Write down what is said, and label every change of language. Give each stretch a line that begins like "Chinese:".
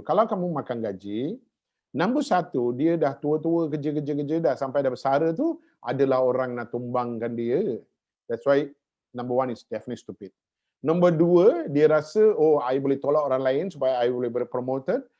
Malay: Kalau kamu makan gaji, nombor 1, dia dah tua-tua kerja dah sampai dah besar tu, adalah orang nak tumbangkan dia.
English: That's why number 1 is definitely stupid.
Malay: Nombor 2, dia rasa, oh, I boleh tolak orang lain supaya I boleh berpromoted.